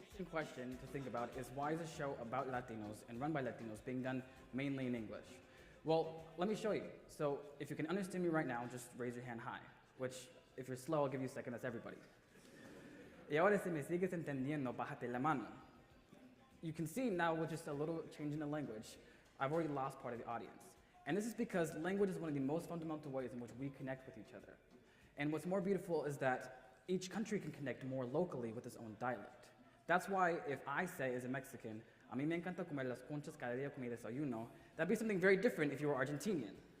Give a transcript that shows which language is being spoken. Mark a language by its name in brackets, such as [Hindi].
[English] Question to think about is, why is a show about Latinos and run by Latinos being done mainly in English? Well, let me show you. So if you can understand me right now, just raise your hand high, which if you're slow, I'll give you a second, that's everybody. [Spanish] Y ahora si me sigues entendiendo, bájate la mano. [English] You can see now with just a little change in the language, I've already lost part of the audience. And this is because language is one of the most fundamental ways in which we connect with each other. And what's more beautiful is that each country can connect more locally with its own dialect. That's why if I say, as a Mexican, [Spanish] a mí me encanta comer las conchas cada día con mi desayuno, [English] that'd be something very different if you were Argentinian.